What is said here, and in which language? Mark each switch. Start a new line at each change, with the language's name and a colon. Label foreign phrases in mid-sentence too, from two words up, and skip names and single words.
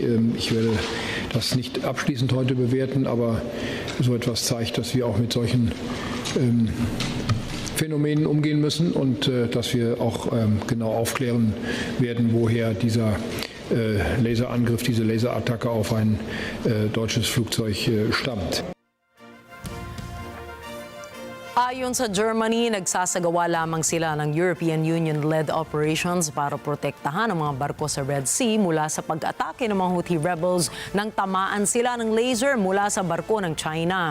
German: Ich werde das nicht abschließend heute bewerten, aber so etwas zeigt, dass wir auch mit solchen Phänomenen umgehen müssen und dass wir auch genau aufklären werden, woher dieser Laserangriff, diese Laserattacke auf ein deutsches Flugzeug stammt.
Filipino: Ayon sa Germany, nagsasagawa lamang sila ng
English: European Union-led operations
Filipino: para protektahan ang mga barko sa Red Sea mula sa pag-atake ng mga Houthi rebels nang tamaan sila ng laser mula sa barko ng China.